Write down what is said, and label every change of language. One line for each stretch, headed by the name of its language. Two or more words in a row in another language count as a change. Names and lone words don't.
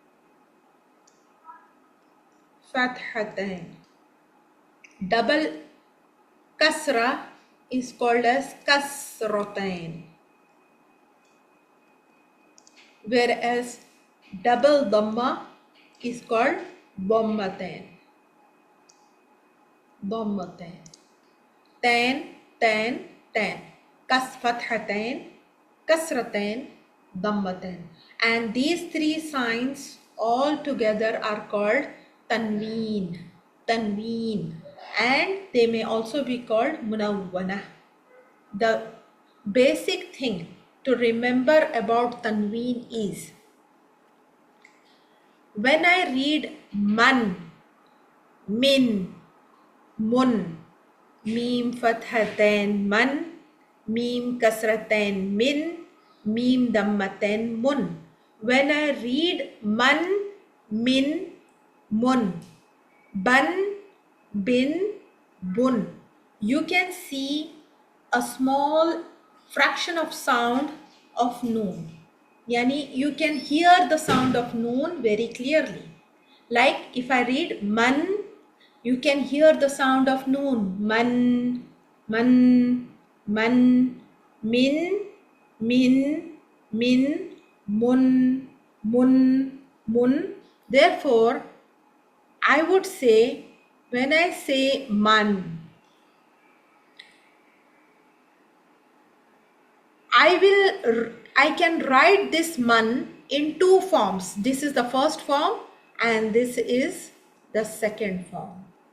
English: Fathatain. Double kasra is called as kasratain. Whereas double dhamma is called dhammatain. Dhammatain. Tain, tain, tain. Fathatain, kasratain, dhammatain. And these three signs all together are called tanween. Tanween. And they may also be called munawwana. The basic thing to remember about tanween is, when I read man, min, mun, mim fathatain man, mim kasratain min, mim dammatain mun. When I read man, min, mun, ban, bin, bun, you can see a small fraction of sound of noon. Yani you can hear the sound of noon very clearly. Like if I read man, you can hear the sound of noon. Man, man, man, min, min, min, mun, mun, mun. Therefore, I would say, when I say man, I can write this man in two forms. This is the first form and this is the second form.